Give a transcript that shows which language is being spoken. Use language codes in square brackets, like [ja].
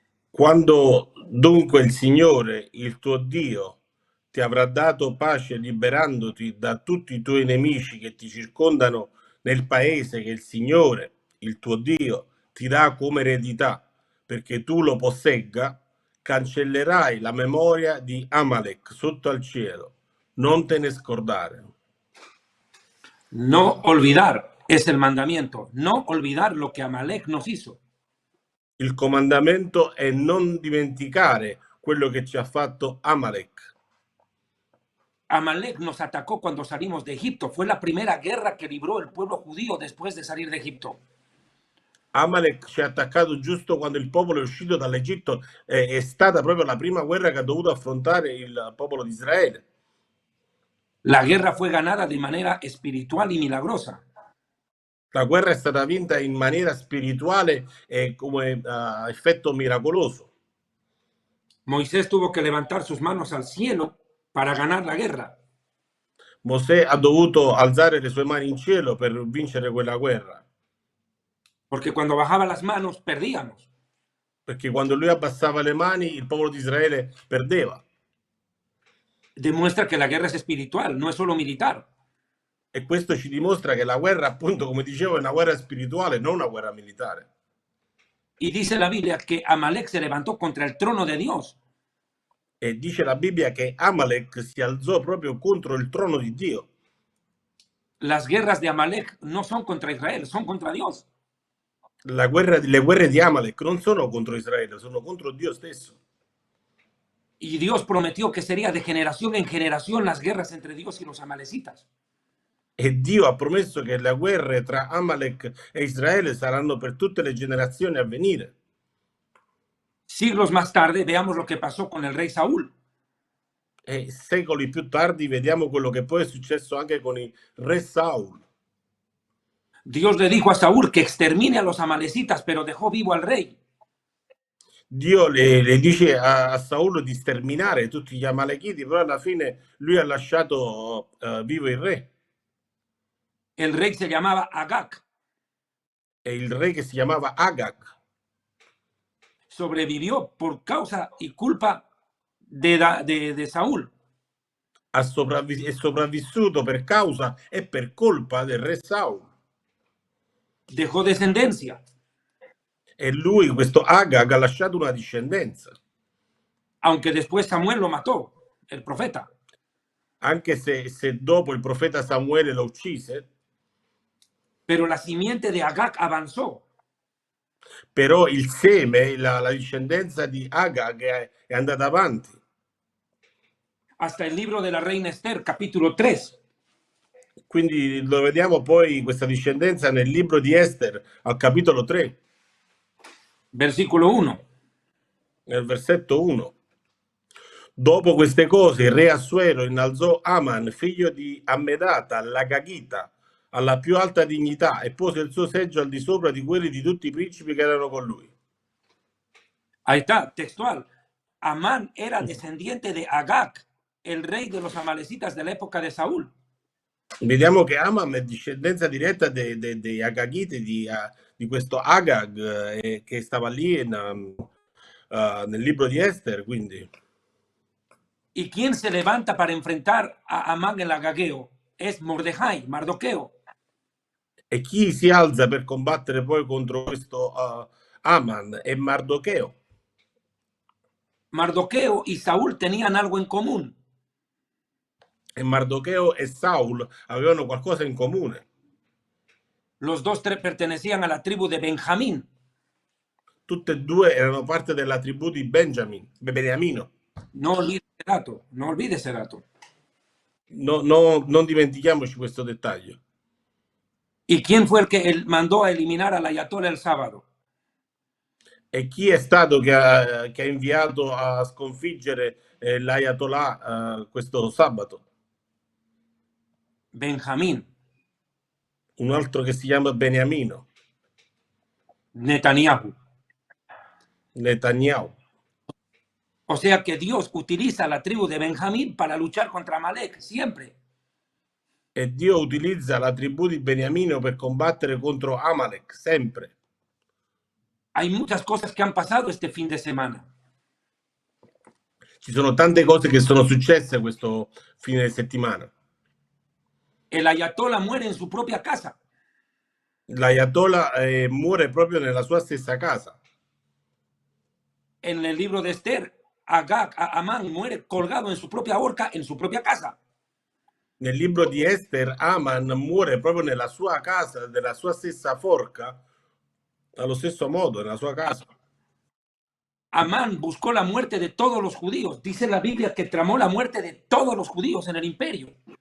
[it] Quando dunque il Signore, il tuo Dio, ti avrà dato pace liberandoti da tutti i tuoi nemici che ti circondano nel paese che il Signore, il tuo Dio, ti dà come eredità, perché tu lo possegga, cancellerai la memoria di Amalek sotto al cielo. Non te ne scordare. [es] No olvidar es el mandamiento. No olvidar lo que Amalek nos hizo. [it] Il comandamento è non dimenticare quello che ci ha fatto Amalek. [es] Amalek nos atacó cuando salimos de Egipto. Fue la primera guerra que libró el pueblo judío después de salir de Egipto. [it] Amalek ci ha attaccato giusto quando il popolo è uscito dall'Egitto. È stata proprio la prima guerra che ha dovuto affrontare il popolo di Israele. [es] La guerra fue ganada de manera espiritual y milagrosa. [it] La guerra è stata vinta in maniera spirituale e come effetto miracoloso. [es] Moisés tuvo que levantar sus manos al cielo para ganar la guerra. [it] Mosè ha dovuto alzare le sue mani in cielo per vincere quella guerra. [es] Porque cuando bajaba las manos perdíamos. [it] Perché quando lui abbassava le mani il popolo di Israele perdeva. [es] Demuestra que la guerra es espiritual, no es solo militar. [it] E questo ci dimostra che la guerra, appunto, come dicevo, è una guerra spirituale, non una guerra militare. [es] Y dice la Biblia que Amalek se levantó contra el trono de Dios. [it] E dice la Bibbia che Amalek si alzò proprio contro il trono di Dio. [es] Las guerras de Amalek no son contra Israel, son contra Dios. [it] Le guerre di Amalek non sono contro Israele, sono contro Dio stesso. [es] Y Dios prometió que sería de generación en generación las guerras entre Dios y los amalecitas. [it] E Dio ha promesso che le guerre tra Amalek e Israele saranno per tutte le generazioni a venire. [es] Siglos más tarde, veamos lo que pasó con el rey Saúl. [it] E secoli più tardi vediamo quello che poi è successo anche con il re Saul. [es] Dios le dijo a Saúl que extermine a los amalecitas, pero dejó vivo al rey. [it] Dio le dice a Saul di sterminare tutti gli amalechiti, però alla fine lui ha lasciato vivo il re. [es] El rey se llamaba Agag. [it] E il re che si chiamava Agag [es] Sobrevivió por causa y culpa de Saúl. [it] è sopravvissuto per causa e per colpa del re Saul. [es] Dejó descendencia. [it] E lui, questo Agag, ha lasciato una discendenza. [es] Aunque después Samuel lo mató, el profeta. [it] Anche se dopo il profeta Samuele lo uccise, [es] Pero la simiente de Agag avanzó. [it] però il seme, la discendenza di Agag è andata avanti. [es] Hasta el libro de la reina Esther, capítulo 3. [it] Quindi lo vediamo poi questa discendenza nel libro di Ester, al capitolo 3, [es] Versículo 1. [it] nel versetto 1. Dopo queste cose il re Assuero innalzò Aman, figlio di Ammedata, l'Agagita, alla più alta dignità e pose il suo seggio al di sopra di quelli di tutti i principi che erano con lui. [es] Ahí está, textual. Amán era descendiente de Agag, el rey de los amalecitas de la época de Saúl. [it] Vediamo che Aman è discendenza diretta dei Agagiti, di questo Agag che stava lì nel libro di Ester. Quindi. [es] ¿Y quién se levanta para enfrentar a Amán el agageo? Es Mordejai, Mardoqueo. [it] E chi si alza per combattere poi contro questo Aman è Mardocheo. [es] Mardoqueo y Saúl tenían algo en común. [it] E Mardocheo e Saul avevano qualcosa in comune. [es] Los dos pertenecían a la tribu de Benjamín. [it] Tutte e due erano parte della tribù di Beniamino. [es] No olvides ese dato, no olvides ese dato. [it] No, non dimentichiamoci questo dettaglio. [es] ¿Y quién fue el que mandó a eliminar al ayatollah el sábado? [it] E chi è stato che ha inviato a sconfiggere l'Ayatollah questo sabato? [es] Benjamín. [it] Un altro che si chiama Beniamino. [es] Netanyahu. [it] Netanyahu. [es] O sea que Dios utiliza a la tribu de Benjamín para luchar contra Amalek, siempre. [it] E Dio utilizza la tribù di Beniamino per combattere contro Amalek, sempre. [es] Hay muchas cosas que han pasado este fin de semana. [it] Ci sono tante cose che sono successe questo fine settimana. [es] El ayatollah muere en su propia casa. [it] L'Ayatollah muore proprio nella sua stessa casa. [es] En el libro de Esther, Amán muere colgado en su propia horca, en su propia casa. [it] Nel libro di Ester, Aman muore proprio nella sua casa, nella sua stessa forca, allo stesso modo, nella sua casa. [es] Amán buscó la muerte de todos los judíos. Dice la Biblia que tramó la muerte de todos los judíos en el imperio.